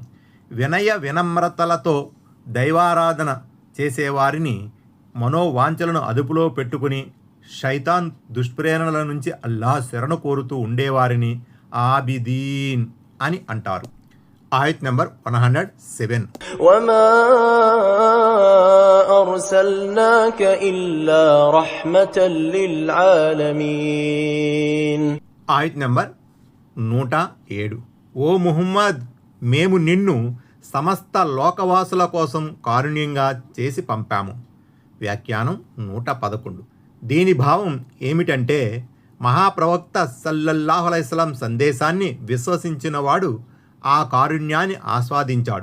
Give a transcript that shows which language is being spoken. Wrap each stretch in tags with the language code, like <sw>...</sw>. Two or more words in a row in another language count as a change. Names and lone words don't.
<te>వినయ వినమ్రతలతో దైవారాధన చేసేవారిని మనోవాంఛలను అదుపులో పెట్టుకుని శైతాన్ దుష్ప్రేరణల నుంచి అల్లాహ్ శరణు కోరుతూ ఉండేవారిని ఆబిదీన్ అని అంటారు. ఆయత్ నెంబర్ 107.</te> <ar>وما أرسلناك إلا رحمة للعالمين.</ar> <te>ఆయత్ నెంబర్ 107. ఓ ముహమ్మద్, మేము నిన్ను సమస్త లోకవాసుల కోసం కారుణ్యంగా చేసి పంపాము. వ్యాఖ్యానం 111. దీని భావం ఏమిటంటే, మహాప్రవక్త</te> <ar>صلى الله عليه وسلم</ar> <te>సందేశాన్ని విశ్వసించిన వాడు ఆ కారుణ్యాన్ని ఆస్వాదించాడు.</te>